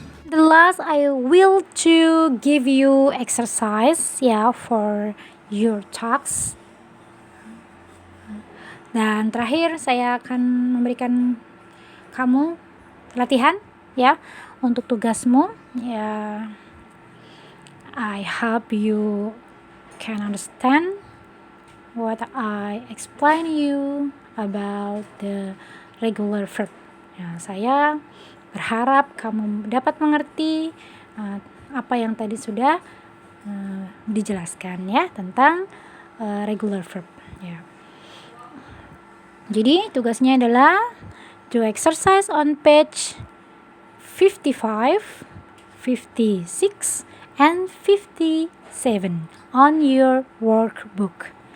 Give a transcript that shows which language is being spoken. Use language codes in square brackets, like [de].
[en] The last, I will to give you exercise ya for your tasks. [id] Dan terakhir saya akan memberikan kamu latihan ya untuk tugasmu ya. [en] I hope you can understand what I explain you about the regular verb. [id] Ya, saya berharap kamu dapat mengerti apa yang tadi sudah dijelaskan ya tentang regular verb. Ya. Jadi tugasnya adalah [en] do exercise on page 55, 56, and 57 on your workbook.